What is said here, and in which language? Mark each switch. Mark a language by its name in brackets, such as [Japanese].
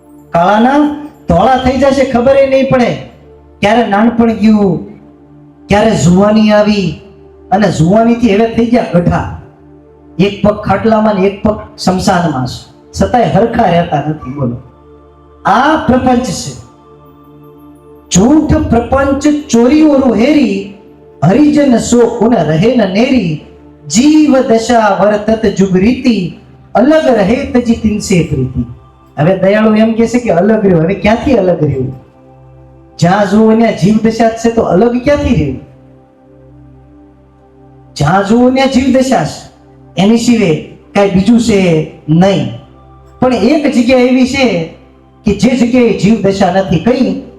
[Gujarati] કાળાના ધોળા થઈ જશે, ખબર નહીં પડે ક્યારે નાનપણ ગયું, ક્યારે જુવાની આવી, અને જુવાનીથી હવે થઈ ગયા ગઢા. એક પગ ખાટલામાં ને એક પગ શમશાનમાં છે, છતાંય હરખા રહેતા નથી. બોલો, આ પ્રપંચ છે. [Hindi] झूठ प्रपंच चोरी और हेरी, हरिजन सो उन रहे न नेरी, जीव दशा वर्तत जुग रीति, अलग रहे तजी तिनसे प्रीति. [Gujarati] હવે દયાળુ એમ કહે છે કે અલગ રહ્યો. હવે ક્યાંથી અલગ રહ્યું? જ્યાં જુઓ ત્યાં જીવ દશા છે, તો અલગ ક્યાંથી રહ્યું? જ્યાં જુઓ ત્યાં જીવ દશા છે, એની સિવાય કઈ બીજું છે નહીં. પણ એક જગ્યા એવી છે કે જે જગ્યાએ જીવ દશા નથી. કઈ?